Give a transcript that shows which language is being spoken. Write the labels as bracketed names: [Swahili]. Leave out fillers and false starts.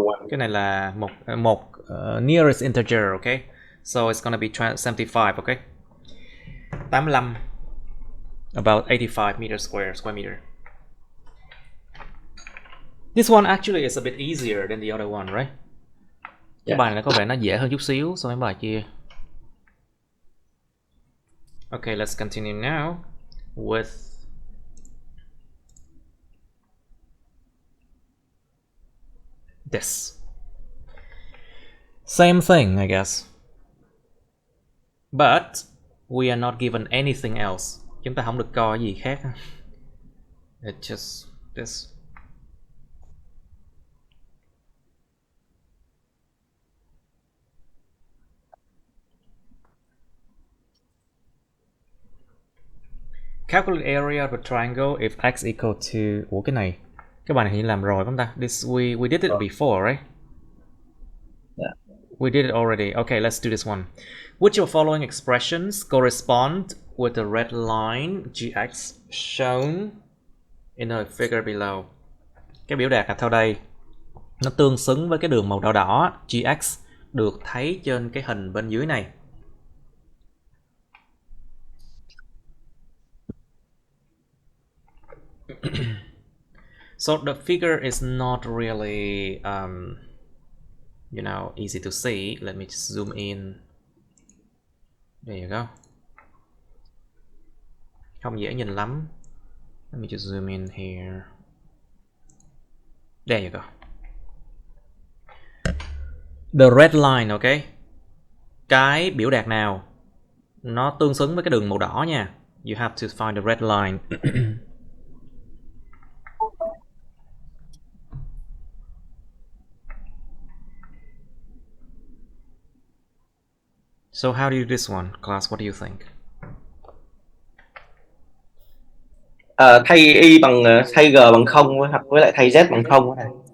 [Vietnamese] cái này là một nearest integer, okay? [English] So it's gonna be 75, okay? 85, about 85 meters square meter. This one actually is a bit easier than the other one, right? [Vietnamese] Cái bài này có vẻ nó dễ hơn chút xíu so với bài kia. [English] Okay, let's continue now with this. Same thing, I guess. But we are not given anything else. [Vietnamese] Chúng ta không được coi gì khác. [English] It's just this. Calculate area of a triangle if x equal to... [Vietnamese] Ủa cái này, cái bài này hình như làm rồi không ta? [English] This we did it before, right? Yeah. We did it already. Okay, let's do this one. Which of the following expressions correspond with the red line gx shown in the figure below? [Vietnamese] Cái biểu đạt là theo đây. Nó tương xứng với cái đường màu đỏ đỏ gx được thấy trên cái hình bên dưới này. [English] So the figure is not really you know, easy to see. Let me just zoom in. There you go. [Vietnamese] Không dễ nhìn lắm. [English] Let me just zoom in here. There you go. The red line, okay? [Vietnamese] Cái biểu đạt nào nó tương xứng với cái đường màu đỏ nha. [English] You have to find the red line. So how do you do this one, class? What do you think? [Vietnamese] Thay y bằng thay g bằng 0 hoặc với lại thay z bằng 0 này.